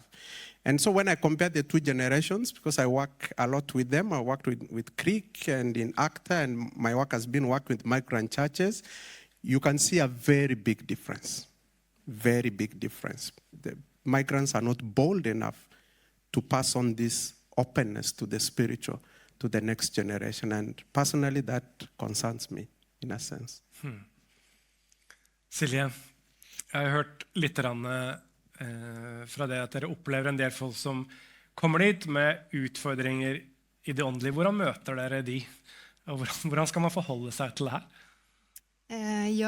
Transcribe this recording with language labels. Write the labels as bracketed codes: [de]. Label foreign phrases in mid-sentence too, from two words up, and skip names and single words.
[en] And so when I compare the two generations, because I work a lot with them, I worked with Kirke and in ACTA, and my work has been working with migrant churches, you can see a very big difference. Very big difference. The migrants are not bold enough to pass on this openness to the spiritual, to the next generation. And personally, that concerns me, in a sense. [no] Silje, jeg har hørt litt fra det at dere opplever en del folk som kommer dit med utfordringer i det åndelige. Hvordan møter dere de? Og hvordan skal man forholde seg til det her? Ja.